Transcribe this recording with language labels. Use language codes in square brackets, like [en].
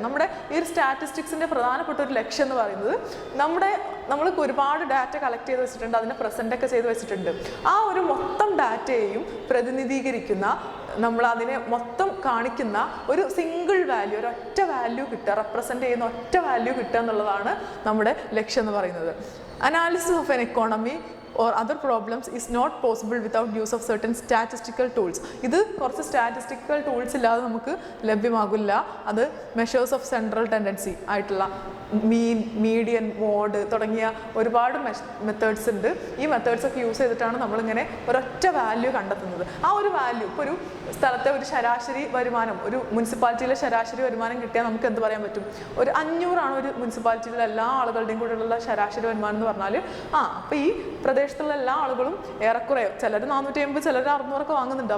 [ml] നമ്മുടെ ഈ ഒരു സ്റ്റാറ്റിസ്റ്റിക്സിൻ്റെ പ്രധാനപ്പെട്ട ഒരു ലക്ഷ്യം എന്ന് പറയുന്നത്, നമ്മൾക്ക് ഒരുപാട് ഡാറ്റ കളക്ട് ചെയ്ത് വെച്ചിട്ടുണ്ട്, അതിനെ പ്രസൻ്റ് ഒക്കെ ചെയ്ത് വെച്ചിട്ടുണ്ട്. ആ ഒരു മൊത്തം ഡാറ്റയെയും പ്രതിനിധീകരിക്കുന്ന, നമ്മൾ അതിനെ മൊത്തം കാണിക്കുന്ന ഒരു സിംഗിൾ വാല്യൂ, ഒരൊറ്റ വാല്യൂ കിട്ടുക, റെപ്രസെൻ്റ് ചെയ്യുന്ന ഒറ്റ വാല്യൂ കിട്ടുക എന്നുള്ളതാണ് നമ്മുടെ ലക്ഷ്യം എന്ന് പറയുന്നത്. [en] Analysis of an economy or other problems is not possible without use of certain statistical tools. [ml] ഇത് കുറച്ച് സ്റ്റാറ്റിസ്റ്റിക്കൽ ടൂൾസ് ഇല്ലാതെ നമുക്ക് ലഭ്യമാകില്ല. അത് മെഷേഴ്സ് ഓഫ് സെൻട്രൽ ടെൻഡൻസി ആയിട്ടുള്ള മീൻ, മീഡിയൻ, മോഡ് തുടങ്ങിയ ഒരുപാട് മെത്തേഡ്സ് ഉണ്ട്. ഈ മെത്തേഡ്സ് ഒക്കെ യൂസ് ചെയ്തിട്ടാണ് നമ്മളിങ്ങനെ ഒരൊറ്റ വാല്യൂ കണ്ടെത്തുന്നത്. ആ ഒരു വാല്യൂ, ഇപ്പോൾ ഒരു സ്ഥലത്തെ ഒരു ശരാശരി വരുമാനം, ഒരു മുനിസിപ്പാലിറ്റിയിലെ ശരാശരി വരുമാനം കിട്ടിയാൽ നമുക്ക് എന്ത് പറയാൻ പറ്റും, ഒരു 500 ഒരു മുനിസിപ്പാലിറ്റിയിലെ എല്ലാ ആളുകളുടെയും കൂടെയുള്ള ശരാശരി വരുമാനം എന്ന് പറഞ്ഞാൽ, അപ്പോൾ ഈ പ്രദേശത്തുള്ള എല്ലാ ആളുകളും ഏറെക്കുറെ, ചിലർ 450, ചിലർ 600 വാങ്ങുന്നുണ്ട്.